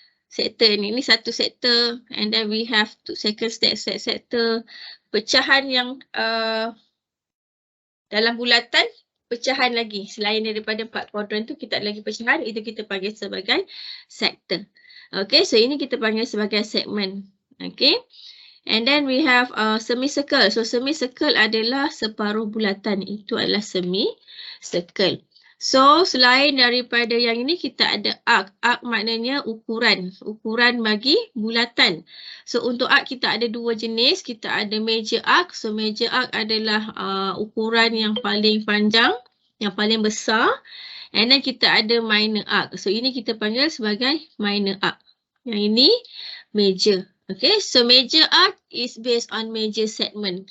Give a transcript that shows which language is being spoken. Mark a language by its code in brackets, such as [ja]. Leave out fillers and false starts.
[ms] Sektor ni satu sektor, [en] and then we have second [ms] sektor. Pecahan yang dalam bulatan, pecahan lagi. Selain daripada 4 kuadran tu, kita ada lagi pecahan. Itu kita panggil sebagai sektor. Okay, so ini kita panggil sebagai segmen. [en] Okay, and then we have semicircle. [ms] So semicircle adalah separuh bulatan. Itu adalah semicircle. So selain daripada yang ini, kita ada arc. Arc maknanya ukuran. Ukuran bagi bulatan. So untuk arc kita ada dua jenis. Kita ada major arc. So major arc adalah ukuran yang paling panjang, yang paling besar. [en] And then [ms] kita ada minor arc. So ini kita panggil sebagai minor arc. Yang ini major. [en] Okay, so major arc is based on major segment.